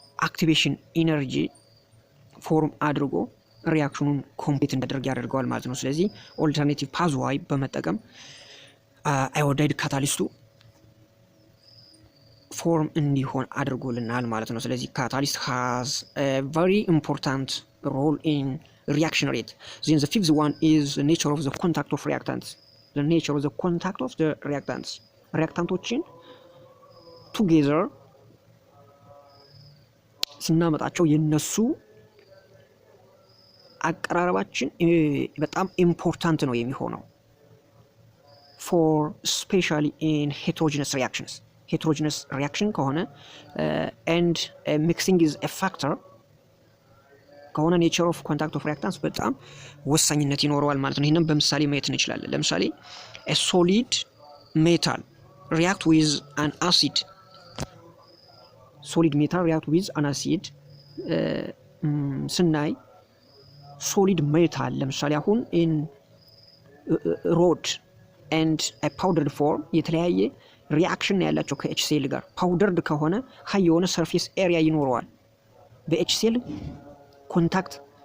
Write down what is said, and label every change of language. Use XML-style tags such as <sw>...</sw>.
<am>activation energy ፎርም አድርጎ ሪአክሽኑን ኮምፕሊት እንዲያደርግ ያደርገዋል ማለት ነው። ስለዚህ ኦልተርኔቲቭ ፓዝዋይ በመጠቀም አዮዳይድ ካታሊስቱ ፎርም እንዲሆን አድርጎልናል ማለት ነው። ስለዚህ ካታሊስት</am> <en>has a very important role in reaction rate. Then the fifth one is the nature of the contact of reactants. The nature of the contact of the reactants. reactanቶችን together</en> <am>ስናመጣቸው የነሱ አቀራረባችን በጣም ኢምፖርታንት ነው የሚሆነው</am> <en>for especially in heterogeneous reactions.</en> <am>heterogeneous reaction ከሆነ</am> <en>and mixing is a factor</en> <am>ከሆነ</am> <en>nature of contact of reactants</en> <am>በጣም ወሳኝነት ይኖረዋል ማለት ነው። ይሄንን በምሳሌ ማየት እንችላለን። ለምሳሌ</am> <en>a solid metal react with an acid ሶሊድ ሜታል ሪያክት ዊዝ አን አሲድ ስናይ ሶሊድ ሜታል ለምሳሌ አሁን ኢን ሮድ ኤንድ ፓውደርድ ፎርም የተለያየ ሪአክሽን ያላቸው ከኤችሲኤል ጋር ፓውደርድ ከሆነ ሀይ የሆነ ሰርፌስ ኤሪያ ይኖረዋል። በኤችሲኤል ኮንታክት</en>